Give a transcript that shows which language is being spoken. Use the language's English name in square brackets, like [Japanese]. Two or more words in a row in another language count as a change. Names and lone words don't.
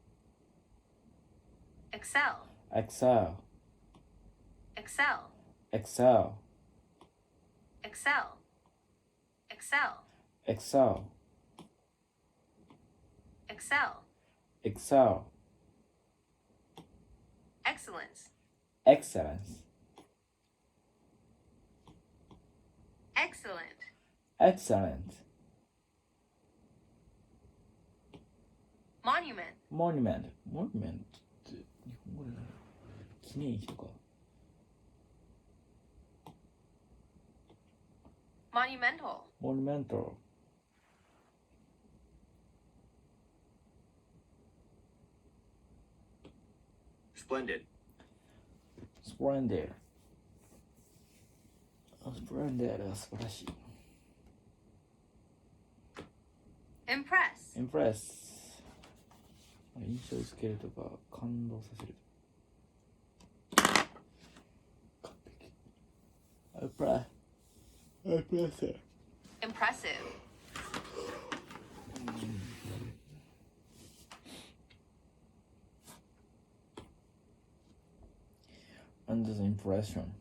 [English] Excel. Excel. Excel. Excel. Excel. Excel. Excel. Excel. Excel. Excellence. Excellence. Excellent. Excellent. Monument. Monument. Monument [Japanese] って日本語で何？記念碑とか。 [English] Monumental. Monumental. Splendid. Splendid. Splendid [Japanese] は素晴らしい。 [English] Impress. Impress. [Japanese] 印象づけるとか感動させる。完璧。Impress. [English] Impressive. Impressive. Under the impression.